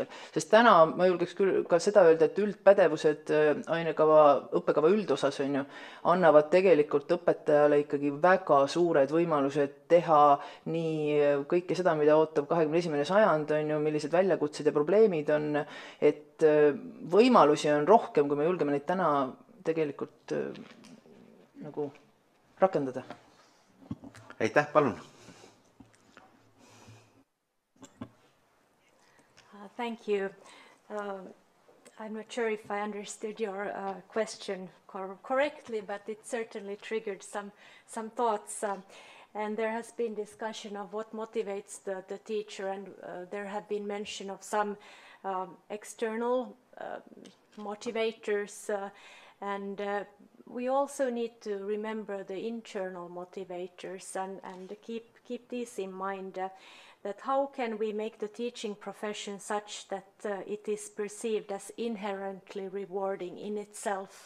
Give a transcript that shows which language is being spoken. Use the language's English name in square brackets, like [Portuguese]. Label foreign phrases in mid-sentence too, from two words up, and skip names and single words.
[Estonian] Sest täna ma julgeks küll ka seda öelda, et üldpädevused õppekava üldosas, on ju, annavad tegelikult õpetajale ikkagi väga suured võimalused teha nii kõike seda, mida ootab 21. sajand, on ju, millised väljakutsed ja probleemid on, et võimalusi on rohkem, kui me julgeme neid täna tegelikult nagu rakendada. Aitäh, palun. [English] Thank you. I'm not sure if I understood your question correctly, but it certainly triggered some thoughts. And there has been discussion of what motivates the teacher, and there have been mention of some external motivators, and we also need to remember the internal motivators and keep these in mind, that how can we make the teaching profession such that it is perceived as inherently rewarding in itself.